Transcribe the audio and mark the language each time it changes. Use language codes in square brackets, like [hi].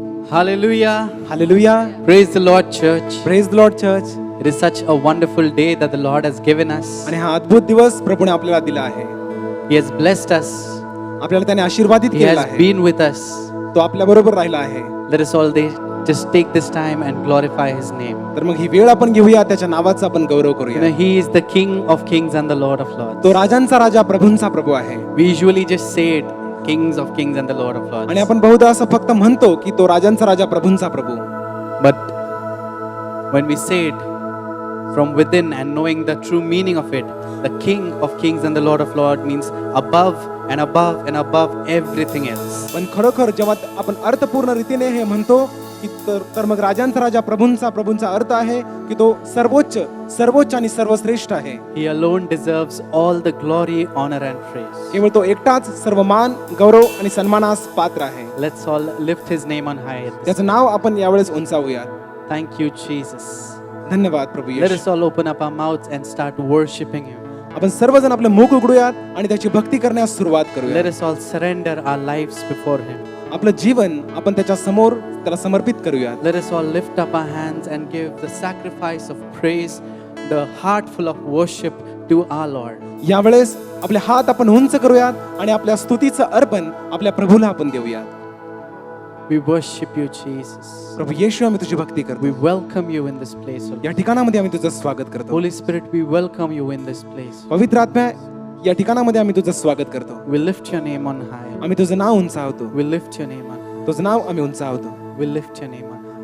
[en] Hallelujah. Hallelujah. Praise the Lord, church. Praise the Lord, church. It is such a wonderful day that the Lord has given us. [mr] आणि हा अद्भुत दिवस प्रभूने आपल्याला दिला आहे. [en] He has blessed us. [mr] आपल्याला त्याने आशीर्वादित [en] He [mr] केला [en] has [mr] आहे. [en] been with us. [mr] तो आपल्या बरोबर राहिला आहे. [en] Let us all just take this time and glorify His name. [mr] तर मग ही वेळ आपण घेऊया, त्याच्या नावाचा आपण गौरव [en] You know, [mr] करूया. [en] He is the King of kings and the Lord of lords. [mr] तो राजांचा राजा, प्रभूंचा प्रभू आहे. [en] We usually just say it, Kings of kings and the Lord of lords. [mr] आणि आपण बहुधा असं फक्त म्हणतो की तो राजांचा राजा, प्रभूंचा प्रभू. [en] But when we say it from within and knowing the true meaning of it, the King of kings and the Lord of lords means above and above and above everything else. [mr] पण खरोखर जेव्हा आपण अर्थपूर्ण रीतीने हे म्हणतो, की तर मग राजांचा राजा प्रभूंचा अर्थ आहे की तो सर्वोच्च आणि सर्वश्रेष्ठ आहे. [en] He alone deserves all the glory, honor, and praise. [mr] केवळ तो एकटाच सर्व मान, गौरव आणि सन्मानास पात्र आहे. [en] Let's all lift his name on high. [mr] त्याचं नाव आपण यावेळेस उंचावूयात. [en] Thank you, Jesus. [mr] धन्यवाद प्रभू [en] Let [mr] Yeshu. [en] us all open up our mouths and start worshiping him. [mr] आपण सर्वजण आपलं मुख उघडूयात आणि त्याची भक्ती करण्यास सुरुवात [en] Let [mr] करूया. [en] us all surrender our lives before him. [mr] आपलं जीवन आपण त्याच्या समोर त्याला समर्पित करूयात. [en] Let us all lift up our hands and give the sacrifice of praise, the heart full of worship to our Lord. [mr] यावेळेस आपले हात आपण उंच करूयात आणि आपल्या स्तुतीचं अर्पण आपल्या प्रभूला आपण देऊयात. [en] We worship you, Jesus. [mr] प्रभू येशू, आम्ही तुझी भक्ती [en] We [mr] करतो. [en] welcome you in this place. O Lord. [mr] या ठिकाणामध्ये आम्ही तुझं स्वागत करतो. [en] Holy Spirit, we welcome you in this place. [mr] पवित्र आत्म्या, या ठिकाणामध्ये आम्ही तुझं स्वागत करतो. [en] We lift your name on high. [mr] आम्ही तुझं नाव उंचावतो. [en] We lift your name on high. [mr] तुझं नाव आम्ही उंचावतो. [en] We lift your name on high.